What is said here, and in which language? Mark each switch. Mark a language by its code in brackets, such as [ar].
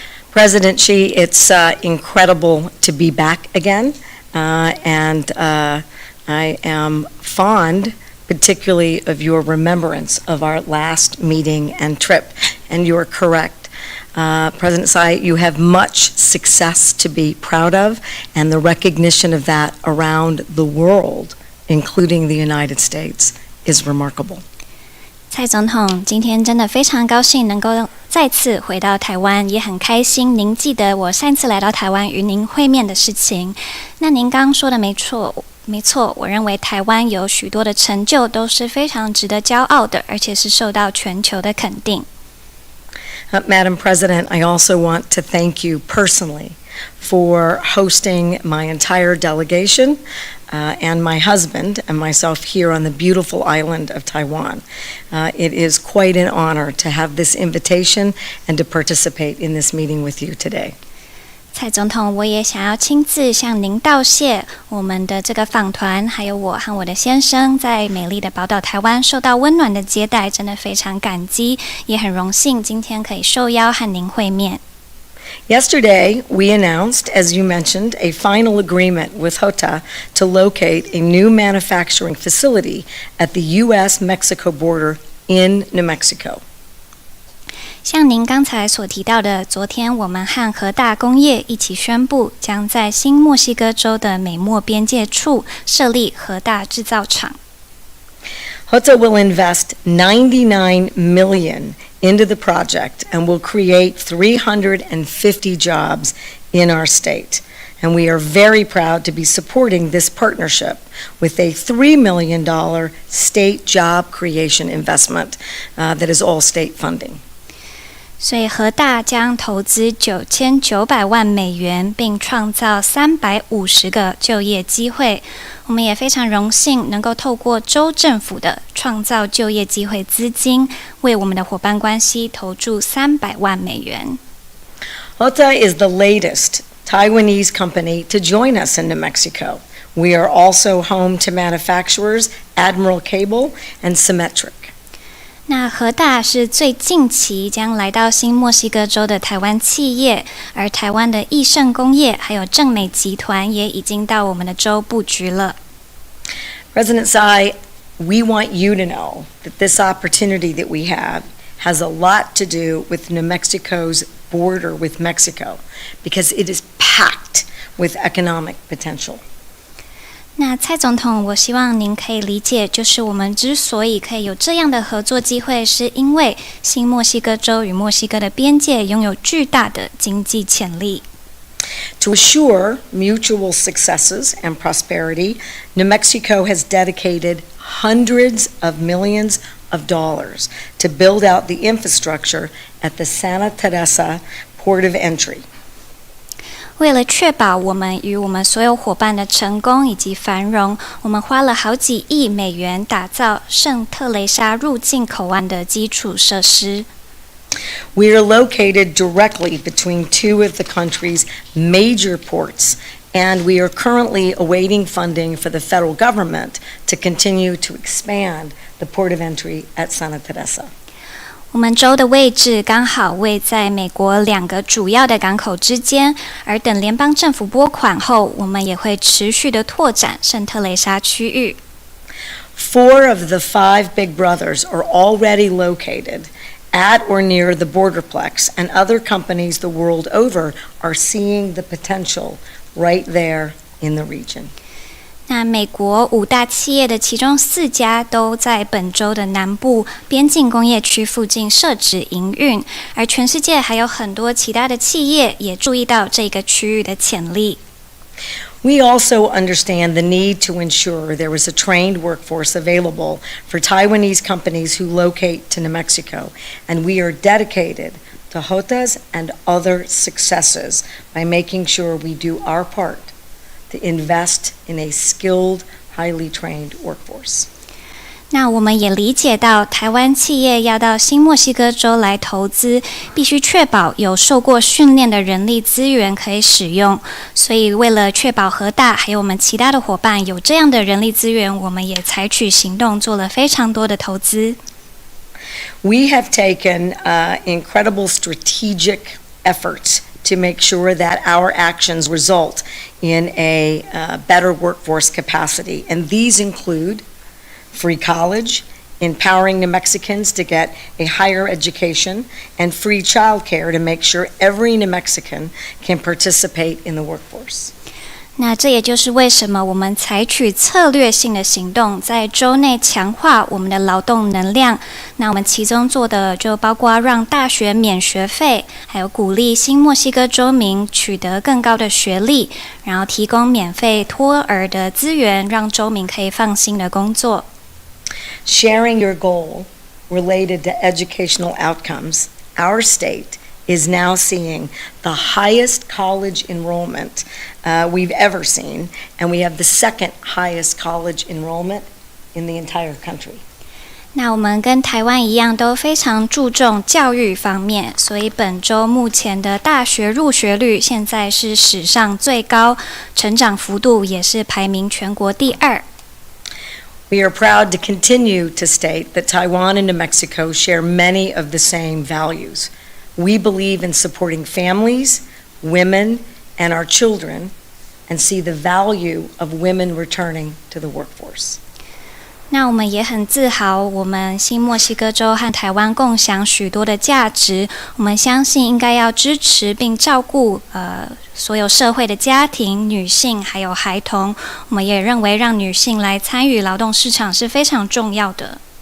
[en] President Xi, it's incredible to be back again, and I am fond, particularly of your remembrance of our last meeting and trip, and you're correct. President Tsai, you have much success to be proud of, and the recognition of that around the world, including the United States, is remarkable. [zh] 蔡总统，今天真的非常高兴能够再次回到台湾，也很开心您记得我上次来到台湾与您会面的事情。那您刚刚说的没错，我认为台湾有许多的成就都是非常值得骄傲的，而且是受到全球的肯定。 [en] Madam President, I also want to thank you personally for hosting my entire delegation and my husband and myself here on the beautiful island of Taiwan. It is quite an honor to have this invitation and to participate in this meeting with you today. [zh] 蔡总统，我也想要亲自向您道谢。我们的这个访团，还有我和我的先生，在美丽的宝岛台湾受到温暖的接待，真的非常感激，也很荣幸今天可以受邀和您会面。 [en] Yesterday, we announced, as you mentioned, a final agreement with HOTA to locate a new manufacturing facility at the U.S.-Mexico border in New Mexico. [zh] 像您刚才所提到的，昨天我们和和大工业一起宣布，将在新墨西哥州的美墨边界处设立和大制造厂。 [en] HOTA will invest $99 million into the project and will create 350 jobs in our state. And we are very proud to be supporting this partnership with a $3 million state job creation investment that is all state funding. [zh] 所以和大将投资$9900万，并创造350个就业机会。我们也非常荣幸能够透过州政府的创造就业机会资金，为我们的伙伴关系投注$300万。 [en] HOTA is the latest Taiwanese company to join us in New Mexico. We are also home to manufacturers Admiral Cable and Symmetric. [zh] 那和大是最近期将来到新墨西哥州的台湾企业，而台湾的益盛工业还有正美集团也已经到我们的州布局了。 [en] President Tsai, we want you to know that this opportunity that we have has a lot to do with New Mexico's border with Mexico, because it is packed with economic potential. [zh] 那蔡总统，我希望您可以理解，就是我们之所以可以有这样的合作机会，是因为新墨西哥州与墨西哥的边界拥有巨大的经济潜力。 [en] To assure mutual successes and prosperity, New Mexico has dedicated hundreds of millions of dollars to build out the infrastructure at the Santa Teresa port of entry. [zh] 为了确保我们与我们所有伙伴的成功以及繁荣，我们花了好几亿美元打造圣特雷莎入境口岸的基础设施。 [en] We are located directly between two of the country's major ports, and we are currently awaiting funding for the federal government to continue to expand the port of entry at Santa Teresa. [zh] 我们州的位置刚好位在美国2个主要的港口之间，而等联邦政府拨款后，我们也会持续的拓展圣特雷莎区域。 [en] 4 of the 5 big brothers are already located at or near the borderplex, and other companies the world over are seeing the potential right there in the region. [zh] 那美国5大企业的其中4家都在本州的南部边境工业区附近设置营运，而全世界还有很多其他的企业也注意到这个区域的潜力。 [en] We also understand the need to ensure there is a trained workforce available for Taiwanese companies who locate to New Mexico, and we are dedicated to Hota's and other successes by making sure we do our part to invest in a skilled, highly trained workforce. [zh] 那我们也理解到，台湾企业要到新墨西哥州来投资，必须确保有受过训练的人力资源可以使用。所以，为了确保和大还有我们其他的伙伴有这样的人力资源，我们也采取行动，做了非常多的投资。 [en] We have taken incredible strategic efforts to make sure that our actions result in a better workforce capacity, and these include free college, empowering New Mexicans to get a higher education, and free child care to make sure every New Mexican can participate in the workforce. [zh] 那这也就是为什么我们采取策略性的行动，在州内强化我们的劳动能量。那我们其中做的就包括让大学免学费，还有鼓励新墨西哥州民取得更高的学历，然后提供免费托儿的资源，让州民可以放心的工作。 [en] Sharing your goal related to educational outcomes, our state is now seeing the highest college enrollment we've ever seen, and we have the second highest college enrollment in the entire country. [zh] 那我们跟台湾一样，都非常注重教育方面，所以本州目前的大学入学率现在是史上最高，成长幅度也是排名全国第2。 [en] We are proud to continue to state that Taiwan and New Mexico share many of the same values. We believe in supporting families, women, and our children, and see the value of women returning to the workforce. [zh] 那我们也很自豪，我们新墨西哥州和台湾共享许多的价值。我们相信应该要支持并照顾所有社会的家庭、女性还有孩童。我们也认为让女性来参与劳动市场是非常重要的。